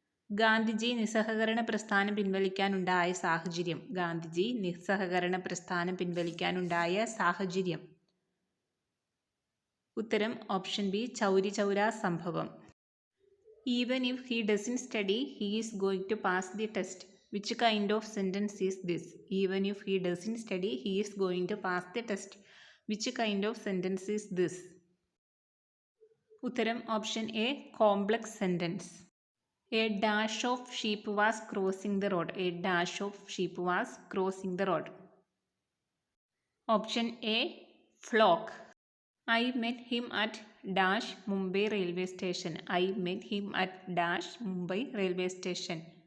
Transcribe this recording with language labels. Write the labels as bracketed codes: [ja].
[ml] ഗാന്ധിജി നിസ്സഹകരണ പ്രസ്ഥാനം പിൻവലിക്കാനുണ്ടായ സാഹചര്യം. ഗാന്ധിജി നിസ്സഹകരണ പ്രസ്ഥാനം പിൻവലിക്കാനുണ്ടായ സാഹചര്യം. ഉത്തരം ഓപ്ഷൻ ബി ചൗരി ചൗരാ സംഭവം. [en] Even if he doesn't study he is going to pass the test. Which kind of sentence is this? Even if he doesn't study, he is going to pass the test. Which kind of sentence is this? [ml] ഉത്തരം option A complex sentence. [en] A dash of sheep was crossing the road. A dash of sheep was crossing the road. Option A flock. I met him at dash Mumbai railway station. I met him at dash Mumbai railway station.